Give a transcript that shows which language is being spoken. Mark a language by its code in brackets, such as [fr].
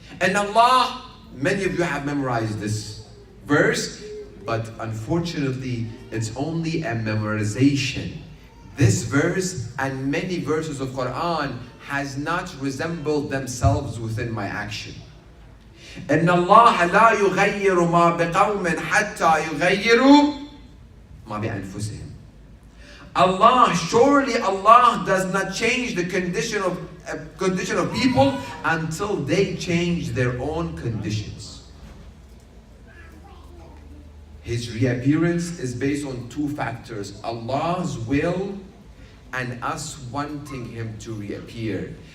[en] And Allah, many of you have memorized this verse, but unfortunately, it's only a memorization. This verse and many verses of Quran has not resembled themselves within my action. [ar] إن الله لا يغير ما بقوم حتى يغيروا ما بأنفسهم. [en] Surely Allah does not change the condition of people until they change their own conditions. His reappearance is based on 2 factors: Allah's will and us wanting him to reappear.